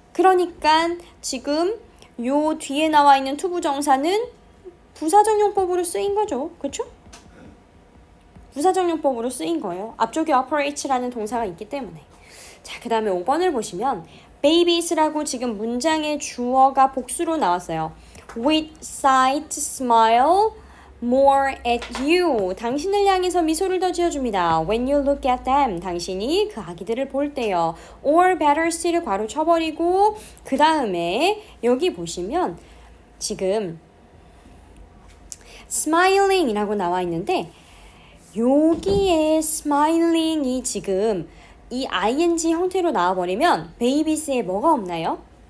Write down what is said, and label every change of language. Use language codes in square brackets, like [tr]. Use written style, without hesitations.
[ko] 그러니까 지금 요 뒤에 나와 있는 투부정사는 부사적용법으로 쓰인 거죠. 그렇죠? 부사적용법으로 쓰인 거예요. 앞쪽에 operate라는 동사가 있기 때문에. 자, 그 다음에 5번을 보시면 babies라고 지금 문장의 주어가 복수로 나왔어요. [en] With sight, smile more at you. [ko] 당신을 향해서 미소를 더 지어줍니다. [en] When you look at them. [ko] 당신이 그 아기들을 볼 때요. [en] Or better still [ko] 을 괄호 쳐버리고 그 다음에 여기 보시면 지금 smiling이라고 나와 있는데 여기에 smiling이 지금 이 ing 형태로 나와버리면 babies에 뭐가 없나요?